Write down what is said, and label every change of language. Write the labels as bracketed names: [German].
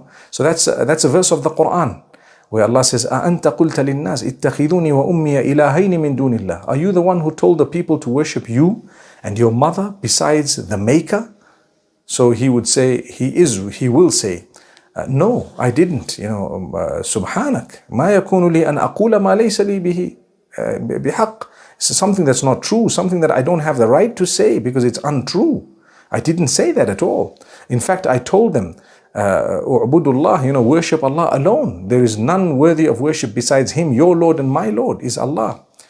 [English] So that's a verse of the Quran where Allah says, [Arabic] أَأَنْتَ قُلْتَ لِلنَّاسِ اتَّخِذُونِي وَأُمِّيَ إِلَهَيْنِ مِن دُونِ اللَّهِ. [English] Are you the one who told the people to worship you and your mother besides the Maker? So he would say, he will say, no, I didn't. [Arabic] Subhanak, ما يكون لي أن أقول ما ليس لي به بحق. [English] It's something that's not true, something that I don't have the right to say because it's untrue. I didn't say that at all. In fact, I told them, U'budullah, worship Allah alone. There is none worthy of worship besides him. Your Lord and my Lord is Allah.